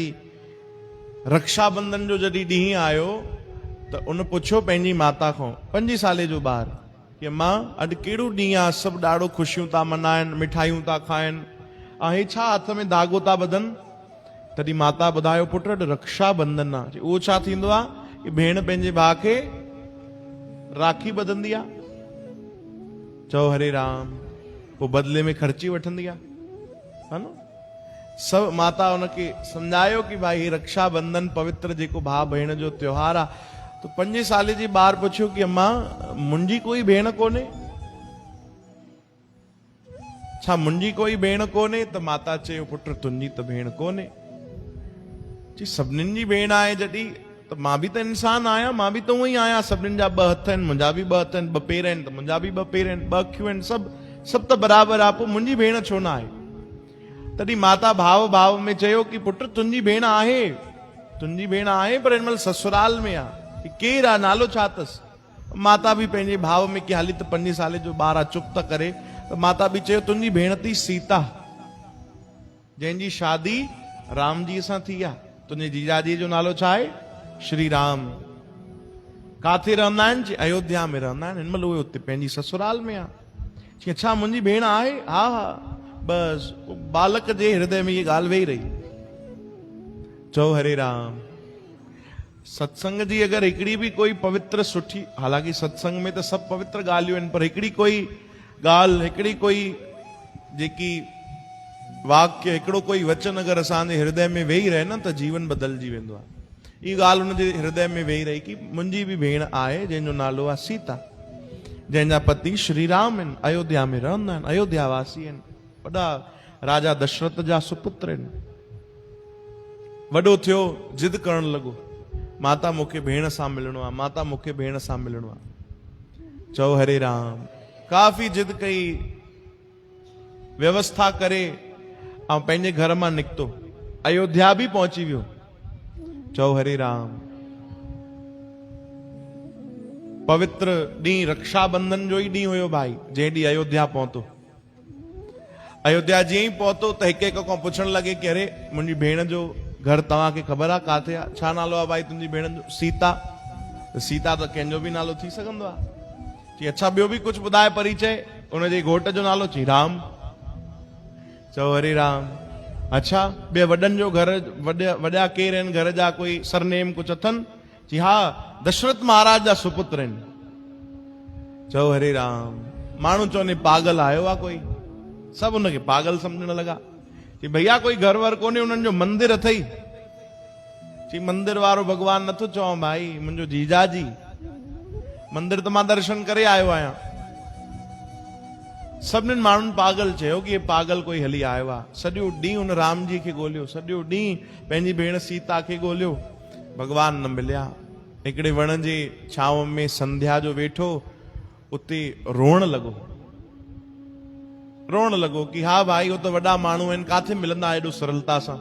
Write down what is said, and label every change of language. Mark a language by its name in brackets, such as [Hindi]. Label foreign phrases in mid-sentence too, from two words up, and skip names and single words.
[Sindhi] रक्षाबंधन जो जॾहिं ॾींहुं आयो त उन पुछियो पंहिंजी माता खां, 5 साले जो ॿारु, कि मां अॼु कहिड़ो ॾींहुं आहे, सभु ॾाढो ख़ुशियूं था मनाइनि, मिठाइयूं था खाइनि, ऐं हे छा हथ में धागो था ॿधनि? तॾहिं माता ॿुधायो, पुटु अॼु रक्षाबंधन आहे। उहो छा थींदो आहे कि भेण पंहिंजे भाउ खे राखी ॿधंदी आहे। चओ हरे राम। पोइ बदले में ख़र्ची वठंदी आहे, [Hindi] है न। [Sindhi] सब माता उनखे सम्झायो कि भाई हे रक्षाबंधन पवित्र जेको भाउ भेण जो त्योहार आहे। तो 5 साले जी ॿार पुछियो कि अम्मा, मुंहिंजी कोई भेण कोन्हे? छा मुंहिंजी कोई भेण कोन्हे? त माता चयो, पुटु तुंहिंजी त भेण कोन्हे। जी सभिनीनि जी भेण आहे जॾहिं, त मां बि त इंसान आहियां, मां बि त उहो ई आहियां। सभिनीनि जा 2 हथ आहिनि, मुंहिंजा बि 2 हथ आहिनि, 2 पेर आहिनि त मुंहिंजा बि 2 पेर आहिनि, 2 अखियूं आहिनि, सभु त बराबरि आहे। पोइ मुंहिंजी भेण छो न आहे? तॾहिं माता भाव में चयो कि पुटु तुंहिंजी भेण आहे, तुंहिंजी भेण आहे, पर हिन महिल ससुराल में आहे। केरु आहे, नालो छा अथसि? माता बि पंहिंजे भाव में कि हाली त 5 साले जो ॿारु आहे, चुप त करे। त माता बि चयो, तुंहिंजी भेण थी सीता, जंहिंजी शादी राम जी सां थी आहे। तुंहिंजे जीजाजी जो नालो छा आहे? श्री राम। काथे रहंदा आहिनि? अयोध्या में रहंदा आहिनि। हिन महिल उहे उते पंहिंजी ससुराल में आहे। चई छा मुंहिंजी भेण आहे? हा हा। बस बालक जे हृदय में ये ॻाल्हि वेही रही। चओ हरे राम। सत्संग जी अगरि हिकिड़ी बि कोई पवित्र सुठी, हालांकि सत्संग में त सभु पवित्र ॻाल्हियूं आहिनि, पर हिकिड़ी कोई ॻाल्हि, हिकिड़ी कोई जेकी वाक्य, हिकिड़ो कोई वचन अगरि असांजे हृदय में वेही रहे न, त जीवन बदिलजी वेंदो आहे। ई ॻाल्हि हुनजे हृदय में वेही रही कि मुंहिंजी बि भेण आहे जंहिंजो नालो आहे सीता, जंहिंजा पति श्री राम आहिनि, अयोध्या में रहंदा आहिनि, अयोध्या वासी आहिनि, वॾा राजा दशरथ जा सुपुत्र आहिनि। वॾो थियो, जिद करण लॻो, माता मूंखे भेण सां मिलणो आहे, माता मूंखे भेण सां मिलणो आहे। चओ हरे राम। काफ़ी जिद कई, व्यवस्था करे ऐं पंहिंजे घर मां निकितो, अयोध्या बि पहुची वियो। चओ हरे राम। पवित्र ॾींहुं रक्षाबंधन जो ई ॾींहुं हुयो भाई, जंहिं ॾींहुं अयोध्या पहुतो। अयोध्या जीअं ई पहुतो त हिक हिक खां पुछण लॻे कि अरे मुंहिंजी भेण जो घर तव्हांखे ख़बर आहे किथे आहे? छा नालो आहे भाई तुंहिंजी भेण जो? सीता। त सीता त कंहिंजो बि नालो थी सघंदो आहे। चई अच्छा ॿियो बि कुझु ॿुधाए परिचय। उनजे घोट जो नालो? चई राम। चओ हरे राम। अच्छा ॿिए वॾनि जो घर वॾा केर आहिनि घर जा? कोई सरनेम कुझु अथनि? चई हा दशरथ महाराज जा सुपुत्र आहिनि। चओ हरे राम। माण्हू चवनि पागल आयो आहे कोई? सभु उनखे पागल सम्झण लॻा कि भैया कोई घर वर कोन्हे, उन्हनि जो मंदिर अथई। चई मंदिर वारो भॻवान नथो चवां भाई, मुंहिंजो जीजाजी। मंदिर त मां दर्शन करे आयो आहियां। सभिनीनि माण्हुनि पागल चयो कि हे पागल कोई हली आयो आहे। सॼो ॾींहुं हुन राम जी खे ॻोल्हियो, सॼो ॾींहुं पंहिंजी भेण सीता खे ॻोल्हियो, भॻवान न मिलिया। हिकिड़े वण जे छांव में संध्या जो वेठो, उते रोअण लॻो कि हा भाई हो त वॾा माण्हू आहिनि, काथे मिलंदा एॾो सरलता सां?